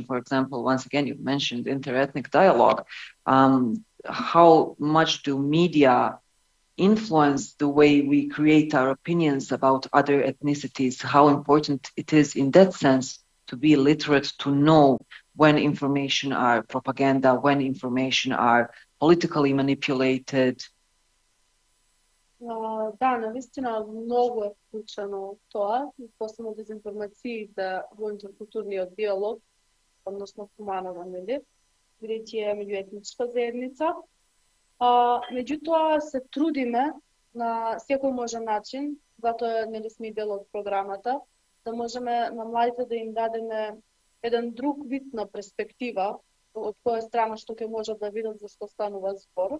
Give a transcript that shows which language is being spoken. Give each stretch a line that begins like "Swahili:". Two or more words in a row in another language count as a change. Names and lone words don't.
English: For example, once again, you've mentioned interethnic dialogue. How much do media influence the way we create our opinions about other ethnicities? How important it is in that sense to be literate, to know when information are propaganda, when information are politically manipulated?
Macedonian: Да, наистина много е вклучено тоа, посебно дезинформациите во интеркултурниот диалог, односно Куманова, нели, бидејќи е меѓуетничка заедница. Меѓутоа се трудиме на секој можен начин, затоа нели сме дел од програмата, да можеме на младите да им дадеме еден друг вид на перспектива, од која страна што ќе можат да видат за што станува збор.